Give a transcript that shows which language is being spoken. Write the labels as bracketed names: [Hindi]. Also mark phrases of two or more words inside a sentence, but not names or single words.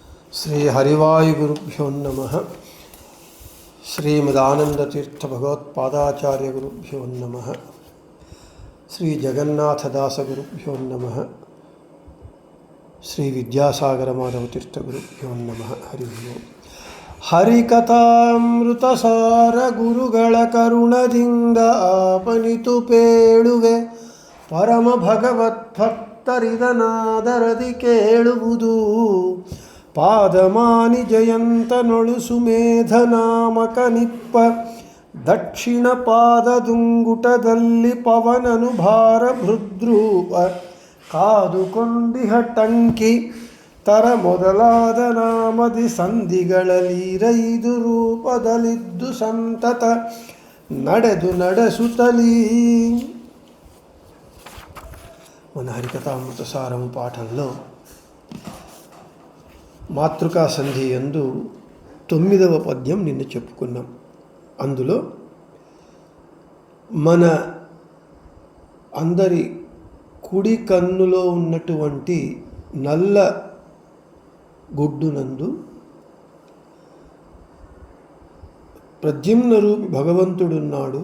[Sanskrit] శ్రీ హరివాయుగురుభ్యో నమః. శ్రీమదానందతీర్థ భగవత్పాదాచార్య గురుభ్యో నమః. శ్రీ జగన్నాథదాస గురుభ్యో నమః. శ్రీ విద్యాసాగర మాధవ తీర్థ గురుభ్యో నమః. హరి ఓం. [Kannada] ಹರಿಕಥಾಮೃತಸಾರ ಗುರುಗಳ ಕರುಣದಿಂದ ಆಪನಿತು ಪೇಳುವೆ ಪರಮ ಭಗವದ್ಭಕ್ತರಿದನಾದರದಿ ಕೇಳುವುದು. ಪಾದಮಾನಿ ಜಯಂತನೊಳು ಸುಮೇಧನಾಮಕ ನಿಪ್ಪ ದಕ್ಷಿಣ ಪಾದದುಂಗುಟದಲ್ಲಿ ಪವನನು ಭಾರ ಭೃದ್ರೂಪ ಕಾದುಕೊಂಡಿಹ ಟಂಕಿ ತರ ಮೊದಲಾದ ನಾಮದಿ ಸಂಧಿಗಳಲೀರೈದು ರೂಪದಲ್ಲಿದ್ದು ಸಂತತ ನಡೆಸುತ್ತಲೀ. [Telugu] మన హరికథామృత సారం పాఠంలో మాతృకా సంధి యందు 9వ పద్యం నిన్న చెప్పుకున్నాం. అందులో మన అందరి కుడి కన్నులో ఉన్నటువంటి నల్ల గుడ్డునందు ప్రద్యుమ్న రూపి భగవంతుడున్నాడు.